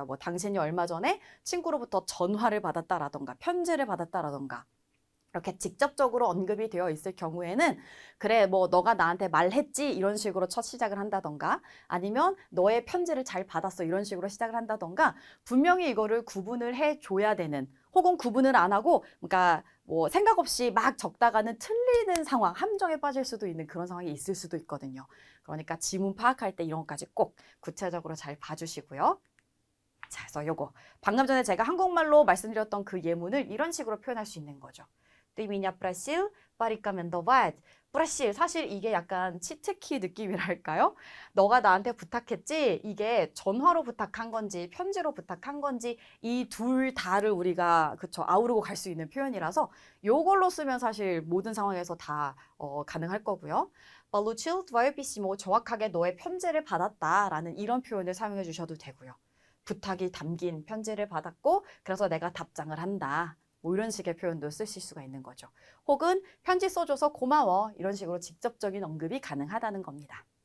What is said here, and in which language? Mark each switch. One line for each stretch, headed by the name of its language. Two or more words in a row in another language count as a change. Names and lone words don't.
Korean: 뭐 당신이 얼마 전에 친구로부터 전화를 받았다라던가 편지를 받았다라던가 이렇게 직접적으로 언급이 되어 있을 경우에는 그래 뭐 너가 나한테 말했지 이런 식으로 첫 시작을 한다던가 아니면 너의 편지를 잘 받았어 이런 식으로 시작을 한다던가 분명히 이거를 구분을 해줘야 되는 혹은 구분을 안 하고 그러니까 뭐 생각 없이 막 적다가는 틀리는 상황 함정에 빠질 수도 있는 그런 상황이 있을 수도 있거든요. 그러니까 지문 파악할 때 이런 것까지 꼭 구체적으로 잘 봐주시고요. 자, 그래서 요거 방금 전에 제가 한국말로 말씀드렸던 그 예문을 이런 식으로 표현할 수 있는 거죠.
Russian: Ты меня просил порекомендовать.
Korean: 프라실 사실 이게 약간 치트키 느낌이랄까요? 너가 나한테 부탁했지? 이게 전화로 부탁한 건지 편지로 부탁한 건지 이 둘 다를 우리가 그쵸 아우르고 갈 수 있는 표현이라서 요걸로 쓰면 사실 모든 상황에서 다 가능할 거고요.
Russian: Получил твое письмо
Korean: 정확하게 너의 편지를 받았다라는 이런 표현을 사용해 주셔도 되고요. 부탁이 담긴 편지를 받았고 그래서 내가 답장을 한다. 뭐 이런 식의 표현도 쓰실 수가 있는 거죠. 혹은 편지 써줘서 고마워 이런 식으로 직접적인 언급이 가능하다는 겁니다.